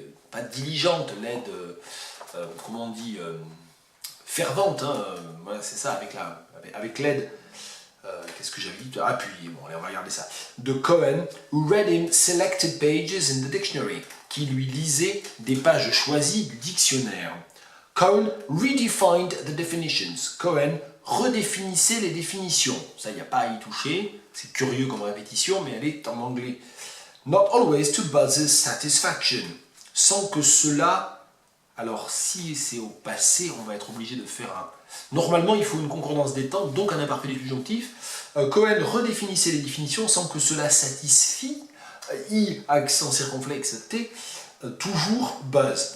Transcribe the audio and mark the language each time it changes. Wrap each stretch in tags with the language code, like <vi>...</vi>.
<fr>pas diligente, l'aide, comment on dit, fervente, hein, voilà, c'est ça, avec l'aide, qu'est-ce que j'avais dit, appuyée, bon allez on va regarder ça, de Cohen,</fr> <en>who read him selected pages in the dictionary,</en> <fr>qui lui lisait des pages choisies du dictionnaire.</fr> <en>Cohen redefined the definitions.</en> <fr>Cohen redéfinissait les définitions. Ça, il n'y a pas à y toucher. C'est curieux comme répétition, mais elle est en anglais.</fr> <en>Not always to Buzz's satisfaction.</en> <fr>Sans que cela... Alors, si c'est au passé, on va être obligé de faire un... Normalement, il faut une concordance des temps, donc un imparfait du subjonctif. Cohen redéfinissait les définitions sans que cela satisfie, I, accent circonflexe, T, toujours Buzz.</fr>